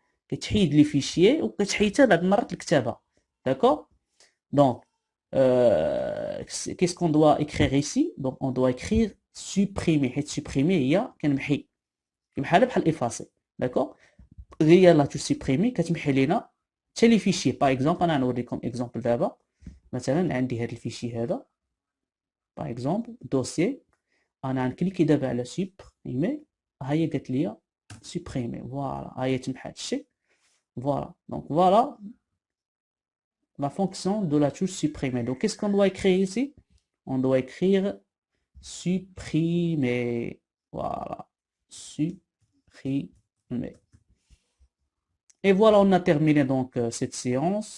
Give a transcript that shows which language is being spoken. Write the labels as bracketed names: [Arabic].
[Arabic] كتحيد les fichiers وكتحيد بعض المرات الكتابة. [French] D'accord? Donc, qu'est-ce qu'on doit écrire ici? Donc, on doit écrire supprimer. [Arabic] حيت supprimer هي كنمحي. بحال effacer. [French] D'accord? [Arabic] غير لا touche supprimer كتمحي لينا حتى لي fichiers. [French] Par exemple, [Arabic] انا نوريكم exemple دابا. مثلا عندي هذا الفيشي هذا. [French] Par exemple, dossier. [Arabic] انا غنكليكي دابا على supprimer. ها هي قالت لي supprimer. Voilà. ها هي تمحات الشيء. Voilà. [French] Donc, voilà la fonction de la touche supprimer. Donc, qu'est-ce qu'on doit écrire ici? On doit écrire supprimer. Voilà. Supprimer. Et voilà, on a terminé donc cette séance.